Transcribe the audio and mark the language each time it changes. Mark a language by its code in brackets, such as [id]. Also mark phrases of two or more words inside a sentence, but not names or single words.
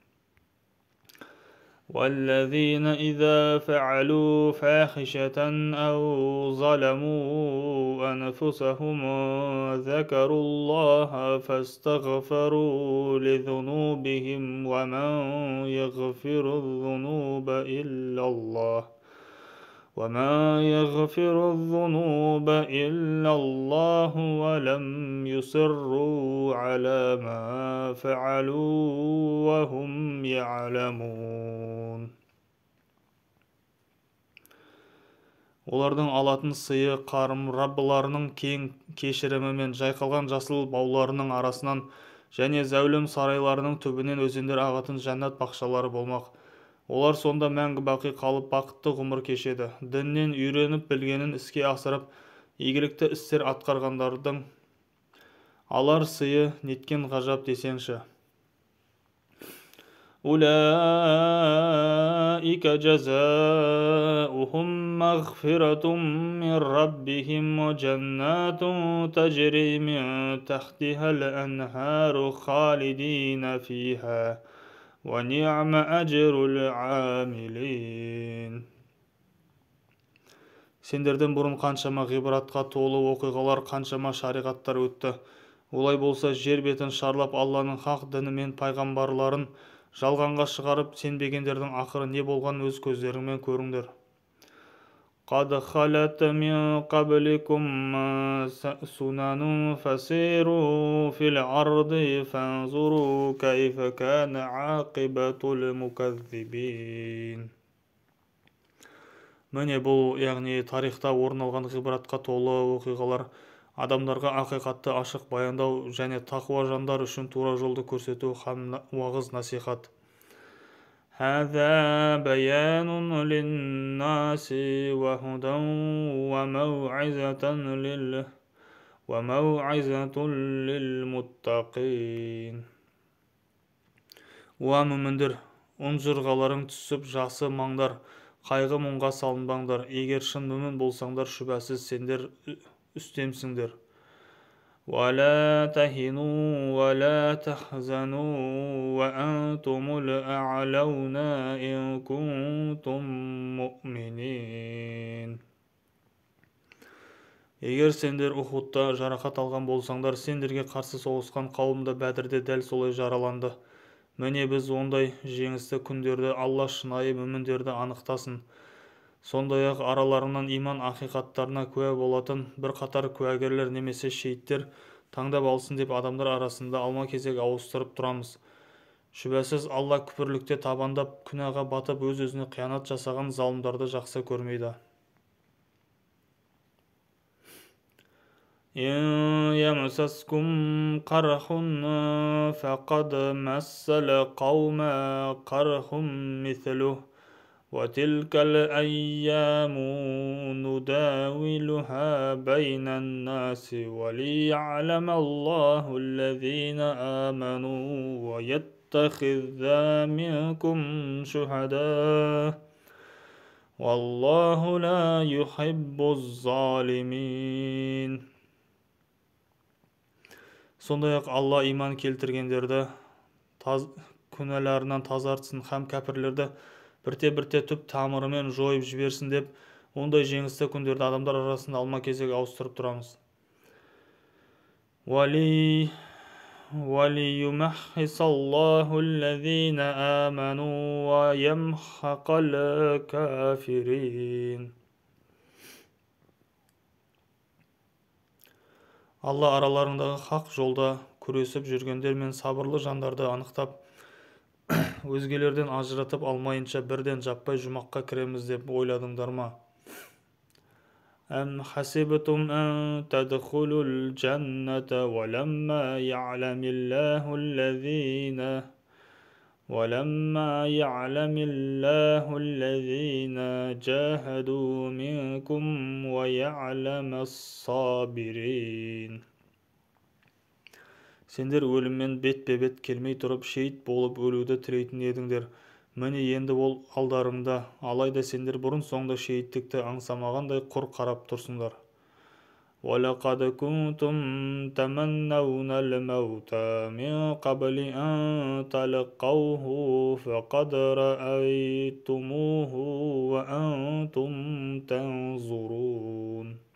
[ar] وَالَّذِينَ إِذَا فَعَلُوا فَاحِشَةً أَوْ ظَلَمُوا أَنفُسَهُمْ ذَكَرُوا اللَّهَ فَاسْتَغْفَرُوا لِذُنُوبِهِمْ وَمَنْ يَغْفِرُ الذُّنُوبَ إِلَّا اللَّهُ وَلَمْ يُصِرُّوا عَلَى مَا فَعَلُوا وَهُمْ يَعْلَمُونَ. [kk] Олардың алатын сыйы қарым Раббыларының кең кешірімі мен жайқалған жасыл бауларының арасынан және зәулім сарайларының түбінен өзендер ағатын жәннат бақшалары болмақ. Олар сонда мәңгі бақи қалып бақытты ғұмыр кешеді. Діннен үйреніп білгенін іске асырып, игілікті істер атқарғандардың алар сыйы неткен ғажап десеңші. [ar] أولئك جزاؤهم مغفرة من ربهم وجنات تجري من تحتها الأنهار خالدين فيها ونعم أجر العاملين. [kk] Сендерден бұрын қаншама ғибратқа толы оқиғалар, қаншама шариғаттар өтті. Олай болса жер бетін шарлап Алланың хақ діні мен пайғамбарларын жалғанға шығарып сенбегендердің ақыры не болған өз көздеріңмен көріңдер. [ar] قَدْ خَلَتْ مِنْ قَبْلِكُمْ سُنَنٌ فَسِيرُوا فِي الْأَرْضِ فَانْظُرُوا كَيْفَ كَانَ عَاقِبَةُ الْمُكَذِّبِينَ. [kk] Міне бұл, яғни тарихта орын алған ғибратқа толы оқиғалар, адамдарға ақиқатты ашық баяндау және тақуа жандар үшін тура жолды көрсету һәм уағыз насихат. [ar] هذا بيان للناس وهدى وموعظة وموعظة للمتقين. [kk] Уа мүміндер, ұнжырғаларың түсіп жақсы маңдар, қайғы мұңға салынбаңдар. Егер шын мүмін болсаңдар, шүбәсіз сендер үстемсіңдер. [ar] وَلَا تَهِنُوا وَلَا تَحْزَنُوا وَأَنْتُمُ الْأَعْلَوْنَ إِن كُنتُم مُؤْمِنِينَ. [kk] Егер сендер Ухудта жарақат алған болсаңдар, сендерге қарсы соғысқан қауым да Бәдірде дәл солай жараланды. Міне біз ондай жеңісті күндерді Алла шынайы мүміндерді анықтасын. Сондай-ақ араларынан иман ақиқаттарына куә болатын бір қатар куәгерлер немесе шейіттер таңдап алсын деп адамдар арасында алма-кезек ауыстырып тұрамыз. Шүбәсіз Алла күпірлікте табандап, күнәға батып, өз-өзіне қиянат жасаған залымдарды жақсы көрмейді. [ar] إن يمسسكم قرح فقد مس القوم قرح مثله وتلك الأيام نداولها بين الناس وليعلم الله الذين آمنوا ويتخذ منكم شهداء والله لا يحب الظالمين. [kk] Сондай-ақ Алла иман келтіргендерді күнәларынан тазартсын һәм кәпірлерді бірте-бірте түп тамырымен жойып жіберсін деп, ондай жеңісті күндерді адамдар арасында алма-кезек ауыстырып тұрамыз. [ar] وَلِيُمَحِّصَ اللَّهُ الَّذِينَ آمَنُوا وَيَمْحَقَ الْكَافِرِينَ. [kk] Алла араларындағы хақ жолда күресіп жүргендер мен сабырлы жандарды анықтап, өзгелерден ажыратып алмайынша бірден жаппай жұмаққа кіреміз деп ойладыңдар ма? [ar] أَمْ حَسِبْتُمْ أَن تَدْخُلُوا الْجَنَّةَ وَلَمَّا يَعْلَمِ اللَّهُ الَّذِينَ جَاهَدُوا مِنكُمْ وَيَعْلَمَ الصَّابِرِينَ. [kk] Сендер өліммен бетпе-бет келмей тұрып шейіт болып өлуді тілейтін едіңдер. Міне енді ол алдарыңда, алайда сендер бұрын-соңды шейіттікті аңсамағандай құр қарап тұрсыңдар. [ar] وَلَقَدْ كُنْتُمْ تَمَنَّوْنَ الْمَوْتَ مِنْ قَبْلِ أَنْ تَلْقَوْهُ فَقَدْ رَأَيْتُمُوهُ وَأَنْتُمْ تَنْظُرُونَ.